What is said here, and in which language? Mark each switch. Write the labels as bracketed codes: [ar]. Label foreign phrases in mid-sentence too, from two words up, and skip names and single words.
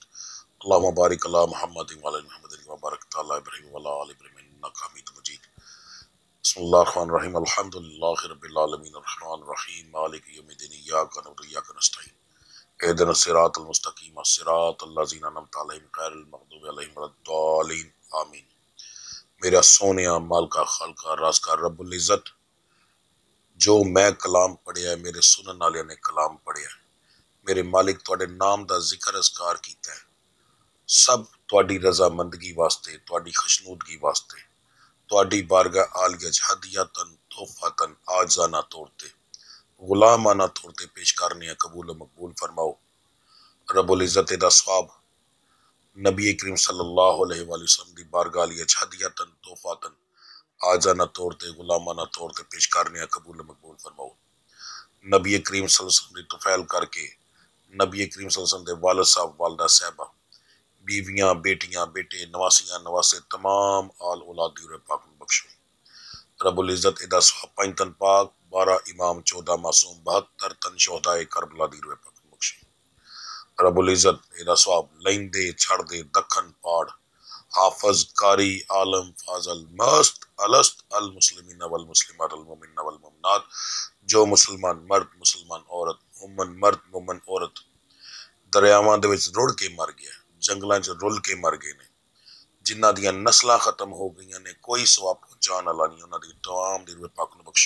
[ar] اللهم بارك على محمد وعلى محمد كما باركت على إبراهيم وعلى آل إبراهيم إنك حميد مجيد. بسم الله الرحمن الرحيم. الحمد لله رب العالمين الرحمن الرحيم مالك يوم الدين إياك نعبد وإياك نستعين اهدنا الصراط المستقيم صراط الذين أنعمت عليهم غير المغضوب عليهم ولا الضالين آمين. [pa] میرا سوہنیا مالکا خالقا رازقا رب العزت، جو میں کلام پڑھیا، میرے سنن والے نے کلام پڑھیا، میرے مالک تہاڈے نام دا ذکر اسکار کیتا ہے، سب تہاڈی رضامندگی واسطے، تہاڈی خوشنودگی واسطے، تہاڈی بارگاہ عالیہ چ ہدیتاً تحفتاً آجانہ طور تے غلامانہ طور تے پیش کرنے قبول مقبول فرماؤ. رب العزت دا ثواب نبی کریم [ar] صلى الله عليه وسلم [pa] دی بارگاہ عالیہ چ ہدیتاً تحفتاً آجانہ طور تے غلامانہ طور تے پیش کرنے قبول مقبول فرماؤ. نبی کریم [ar] صلى الله عليه وسلم [pa] دی طفیل کرکے نبی کریم [ar] صلى الله عليه وسلم [pa] دے والد صاحب والدہ صاحبہ بیویاں بیٹیاں بیٹے نواسیاں نواسے تمام آل اولاد دی پاک بخشو. رب العزت ایدا ثواب 5 تن پاک 12 امام 14 معصوم 72 تن شہدائے کربلا دی پاک بخشو. رب العزت ایدا ثواب لہندے چڑھدے دکھن پہاڑ حافظ قاری عالم فاضل مست الست [ar] المسلمين والمسلمات المؤمن والمؤمنات, [pa] جو مسلمان مرد مسلمان عورت مومن مرد مومن عورت دریاواں دے وچ روڑھ کے مر گیا، جنگلاں چ رل کے مر گئے نے، جنہاں دیاں نسلاں ختم ہو گئیاں نے، کوئی ثواب پہنچانے والا نہیں، انہاں دی تمام دی روح پاک نوں بخشو.